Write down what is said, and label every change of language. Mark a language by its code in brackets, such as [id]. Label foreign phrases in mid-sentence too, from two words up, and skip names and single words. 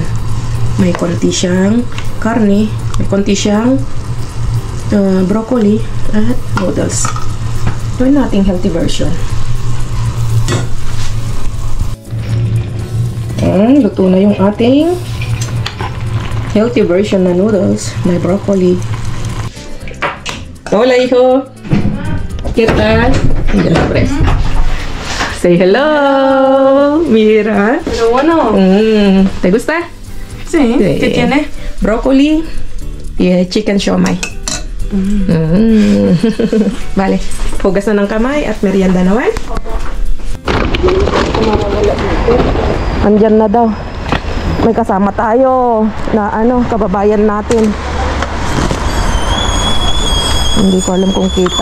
[tl] May konti siyang karne, may konti siyang broccoli at noodles. Ito yung ating [en] healthy version. [tl] And luto na yung ating [en] healthy version [tl] na noodles. May broccoli. [es] Hola, hijo. ¿Qué tal? [en] Say hello, [es] mira. Pero bueno. ¿Te gusta? Sí. ¿Qué tiene? Broccoli y [en] chicken siomai. [es] Vale. [tl] Hugas na ng kamay at merienda naman. Andyan na daw. May kasama tayo na kababayan natin. Hindi ko alam kung kita.